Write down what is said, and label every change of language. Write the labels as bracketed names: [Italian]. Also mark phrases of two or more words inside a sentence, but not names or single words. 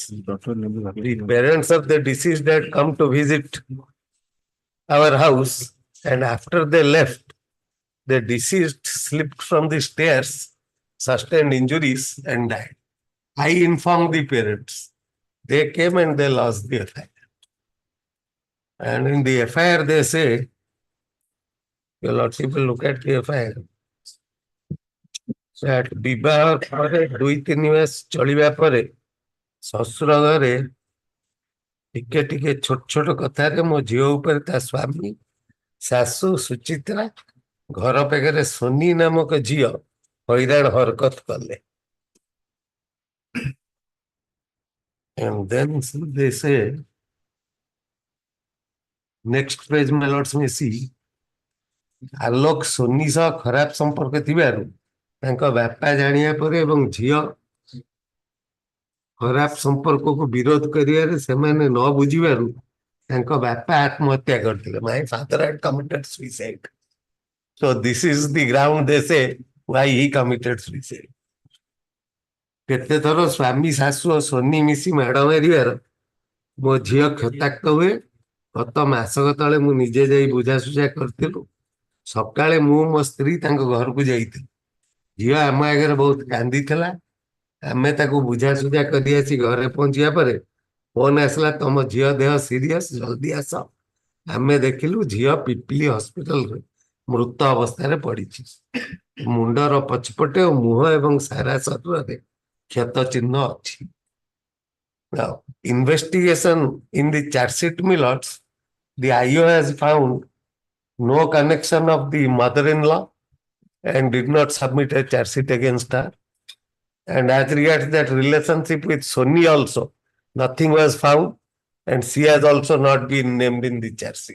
[English] The parents of the deceased had come to visit our house, and after they left, the deceased slipped from the stairs, sustained injuries, and died. I informed the parents. They came and they lost the FIR. And in the FIR, they say, your lordship will look at the FIR. [Odia] That ବିବାହ ପରେ 2-3 ମାସ ଚଳିବା ପରେ ଶ୍ୱଶୁର ଘରେ ଟିକେ ଟିକେ ଛୋଟ ଛୋଟ କଥାରେ ମୋ ଝିଅ ଉପରେ ତା ସ୍ୱାମୀ ଶାଶୁ ସୁଚିତ୍ରା ଘର ପାଖରେ ସୋନି ନାମକ ଝିଅ ହଇରାଣ ହରକତ କଲେ. [English] And then they say, next page my lords may see, [Odia] ଆଲୋକ ସୋନି ସହ ଖରାପ ସମ୍ପର୍କ ଥିବାରୁ ତାଙ୍କ ବାପା ଜାଣିବା ପରେ ଏବଂ ଝିଅ ଖରାପ ସମ୍ପର୍କକୁ ବିରୋଧ କରିବାରେ ସେମାନେ ନ ବୁଝିବାରୁ ତାଙ୍କ ବାପା ଆତ୍ମହତ୍ୟା କରିଥିଲେ. [English] My father had committed suicide. So this is the ground they say why he committed suicide. [Odia] କେତେ ଥର ସ୍ୱାମୀ ଶାଶୁ ଓ ସୋନି ମିଶି ମାଡ଼ ମାରିବାର ମୋ ଝିଅ କ୍ଷତାକ୍ତ ହୁଏ. ଗତ ମାସକ ତଳେ ମୁଁ ନିଜେ ଯାଇ ବୁଝାସୁଝା କରିଥିଲୁ. ସକାଳେ ମୁଁ ମୋ ସ୍ତ୍ରୀ ତାଙ୍କ ଘରକୁ ଯାଇଥିଲି. ଝିଅ ଆମ ଆଗରେ ବହୁତ କାନ୍ଦିଥିଲା. ଆମେ ତାକୁ ବୁଝାସୁଝା କରି ଆସି ଘରେ ପହଞ୍ଚିବା ପରେ ଫୋନ ଆସିଲା, ତମ ଝିଅ ଦେହ ସିରିୟସ, ଜଲ୍ଦି ଆସ. ଆମେ ଦେଖିଲୁ ଝିଅ ପିପିଲି ହସ୍ପିଟାଲରେ ମୃତ ଅବସ୍ଥାରେ ପଡିଛି. ମୁଣ୍ଡର ପଛପଟେ ଓ ମୁହଁ ଏବଂ ସାରା ଶରୀରରେ କ୍ଷତ ଚିହ୍ନ ଅଛି. [English] Now, investigation in the charge sheet, my lords, the IO has found no connection of the mother-in-law and did not submit a charge sheet against her. And as regards that relationship with Sony also, nothing was found, and she has also not been named in the charge sheet.